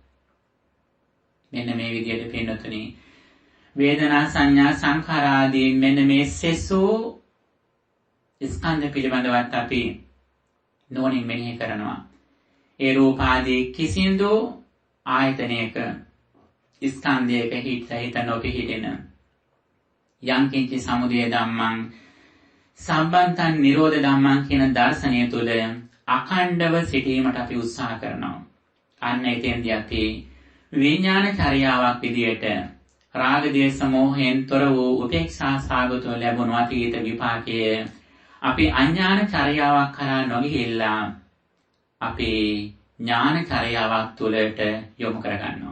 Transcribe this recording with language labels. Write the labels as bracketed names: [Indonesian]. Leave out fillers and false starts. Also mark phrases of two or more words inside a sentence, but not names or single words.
[Sinhala] මෙන්න මේ විදියට පින්නතුනි වේදනා සංඥා සංඛාර ආදී මෙන්න මේ සෙසෝ ස්කන්ධ පිළිබඳවත් අපි නොනින් මෙනෙහි කරනවා. ඒ රූප ආදී කිසිඳු ආයතනයක ස්කන්ධයක හිත නොපිහිටෙන [Pali] යම් කිංචි සමුදය ධම්මං සම්බන්තං නිරෝධ ධම්මං [Sinhala] කියන දර්ශනය තුළ අඛණ්ඩව සිටීමට අපි උත්සාහ කරනවා. අන්න එතෙන්දී අපි විඥාන චර්යාවක් විදියට රාග දේශ මොහෙන් තොර වූ උපේක්ෂා සාගතව ලැබුණු අතීත විපාකයේ අපි අඥාන චර්යාවක් කරා නොගිහිල්ලා අපි ඥාන චර්යාවක් තුළට යොමු කරගන්නවා.